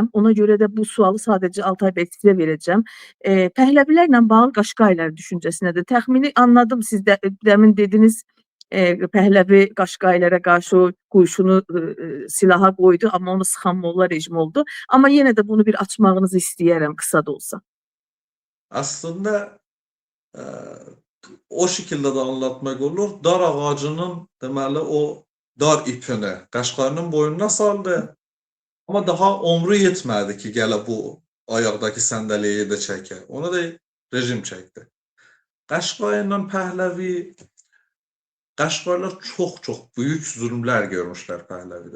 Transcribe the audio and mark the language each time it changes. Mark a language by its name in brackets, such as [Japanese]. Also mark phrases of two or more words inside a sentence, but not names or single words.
[Azerbaijani] Ona görə də bu sualı sadəcə Altay bəy sizə verəcəm. Pəhləvilərlə bağlı Qaşqaylar düşüncəsi nədir? Təxmini anladım siz də demin dediniz, Pəhləvi Qaşqaylara qarşı qoşunu silaha qoydu, amma onu sıxan molla rejimi oldu. Amma yenə də bunu bir açmağınızı istəyərəm, qısa da olsa. [Turkish] Aslında o şekilde de anlatmak olur. [Azerbaijani] Dar ağacının deməli o dar ipini Qaşqayın boynuna saldı. Ama daha ömrü yetmədi ki, gələ bu ayaqdakı səndəliyi də çəkə. Onu da rejim çəkdi. Qaşqayla Pəhləvi, Qaşqaylar çox büyük zulmlər görmüşlər Pəhləvidə.